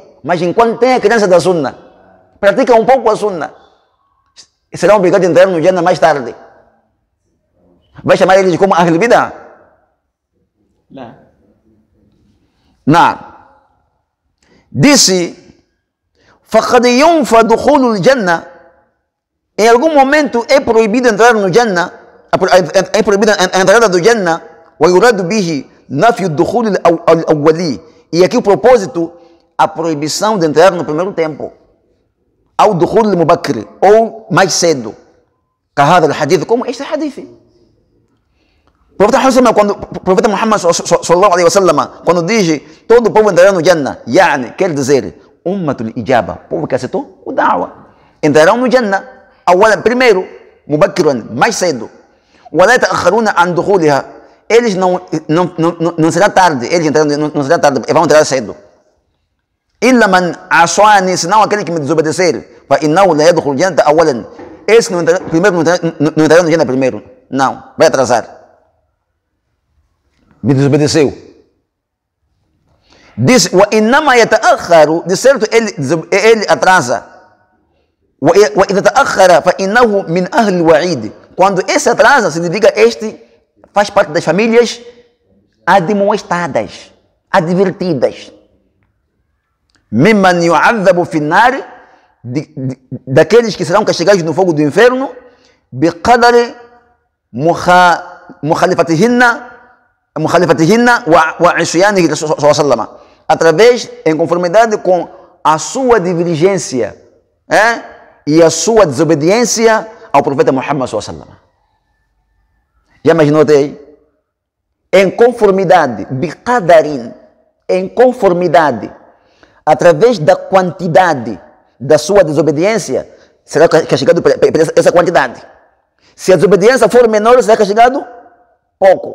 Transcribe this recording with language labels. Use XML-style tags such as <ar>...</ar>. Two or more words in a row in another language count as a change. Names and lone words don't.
<pt>Mas enquanto tem a criança da Sunna, pratica um pouco a Sunna, serão obrigados a entrar no Jannah mais tarde. Vai chamar eles como Ahl Bidah? Não. Disse,</pt> <ar>فَقَدْ يُنْفَى دُخُولُ الْجَنَّةِ,</ar> <pt>em algum momento é proibido entrar no Jannah, é proibida a entrada do Jannah,</pt> <ar>ويراد به نفي الدخول الأولي.</ar> <pt>E aqui o propósito, a proibição de entrar no primeiro tempo.</pt> <ar>أو دخول المبكر</ar> <pt>ou mais cedo.</pt> <ar>كهذا الحديث,</ar> <pt>como este hadith. O profeta Muhammad</pt> <ar>صلى الله عليه وسلم,</ar> <pt>quando diz todo o povo entrará no Jannah, يعني quer dizer</pt> <ar>أمة الإجابة,</ar> <pt>povo que aceitou o da'wa, entrarão no Jannah.</pt> <ar>أولا,</ar> <pt>primeiro, مبكرا, mais cedo.</pt> <ar>ولا يتأخرون عن دخولها,</ar> <pt>eles não será tarde, eles entrarão, não será tarde, vão entrar cedo.</pt> <ar>إلا من عصاني,</ar> <pt>senão aquele que me desobedecer,</pt> <ar>فإنه لا يدخل الجنة أولا,</ar> <pt>esse não entrará no Jannah primeiro, não, vai atrasar. Me desobedeceu. Diz,</pt> <ar>وإنما يتأخر,</ar> <pt>de certo ele atrasa.</pt> <ar>وإذا تأخر فإنه من أهل الوعيد,</ar> <pt>quando esse atrasa, significa este faz parte das famílias admoestadas, advertidas.</pt> <ar>ممن يعذب في النار,</ar> <pt>daqueles que serão castigados no fogo do inferno,</pt> <ar>بقدر مخالفتهن وعصيانه صلى الله عليه وسلم,</ar> <pt>através, em conformidade com a sua divergência e a sua desobediência ao profeta Muhammad</pt> <ar>صلى الله عليه وسلم.</ar> <pt>Já imaginou até aí? Em conformidade, biqadarin, em conformidade, através da quantidade da sua desobediência, será castigado por essa quantidade. Se a desobediência for menor, será castigado pouco.</pt>